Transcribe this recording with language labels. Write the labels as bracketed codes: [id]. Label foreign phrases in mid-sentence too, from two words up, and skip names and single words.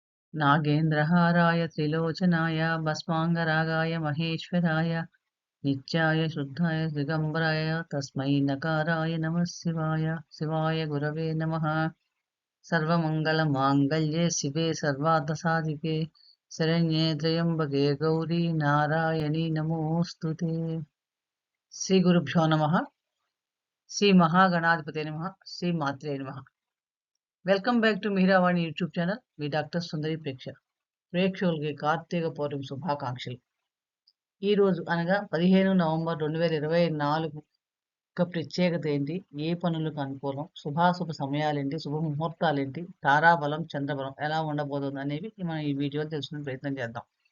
[sa] नागेन्द्रहाराय त्रिलोचनाय भस्माङ्गरागाय महेश्वराय नित्याय शुद्धाय दिगम्बराय तस्मै नकाराय नमः शिवाय गुरवे नमः। सर्वमङ्गलमाङ्गल्ये शिवे सर्वार्थसाधिके शरण्ये त्र्यम्बके गौरी नारायणी नमोऽस्तु ते। श्रीगुरुभ्यो नमः। श्री महागणाधिपते नमः। श्री मात्रे नमः। [en] welcome back to Meeravani YouTube channel. [te] మీ డాక్టర్ సుందరి ప్రేక్షకులకి కార్తీక పౌర్ణమి శుభాకాంక్షలు. ఈ రోజు అనగా 15 నవంబర్ 2024 యొక్క ప్రత్యేకత ఏంటి, ఏ పనులకు అనుకూలం, శుభాశుభ సమయాలేంటి, శుభ ముహూర్తాలేంటి, తారాబలం చంద్రబలం ఎలా ఉండబోతుంది అనేవి మనం ఈ వీడియోలో తెలుసుకునే ప్రయత్నం చేద్దాం.